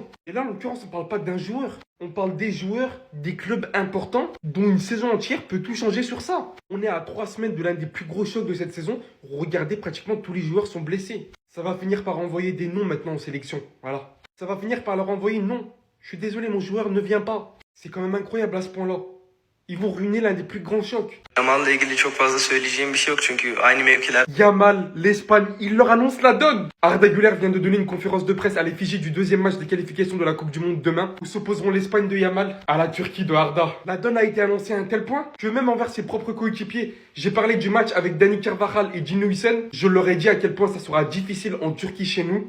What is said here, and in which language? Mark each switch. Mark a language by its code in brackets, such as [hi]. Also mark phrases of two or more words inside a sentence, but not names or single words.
[fr] Et là, en l'occurrence, on parle pas d'un joueur. On parle des joueurs, des clubs importants, dont une saison entière peut tout changer sur ça. On est à 3 semaines de l'un des plus gros chocs de cette saison. Regardez, pratiquement tous les joueurs sont blessés. Ça va finir par envoyer des noms maintenant en sélection. Voilà. Ça va finir par leur envoyer non. Je suis désolé, mon joueur ne vient pas. C'est quand même incroyable à ce point-là. Ils vont ruiner l'un des plus grands chocs. [tr] Yamal'la ilgili çok fazla söyleyeceğim bir şey yok çünkü aynı mevkiler. [fr] Yamal, l'Espagne, il leur annonce la donne. Arda Güler vient de donner une conférence de presse à l'effigie du deuxième match des qualifications de la Coupe du Monde demain, où s'opposeront l'Espagne de Yamal à la Turquie de Arda. La donne a été annoncée à un tel point que même envers ses propres coéquipiers, j'ai parlé du match avec Dani Carvajal et Gino Hüseyin, je leur ai dit à quel point ça sera difficile en Turquie chez nous.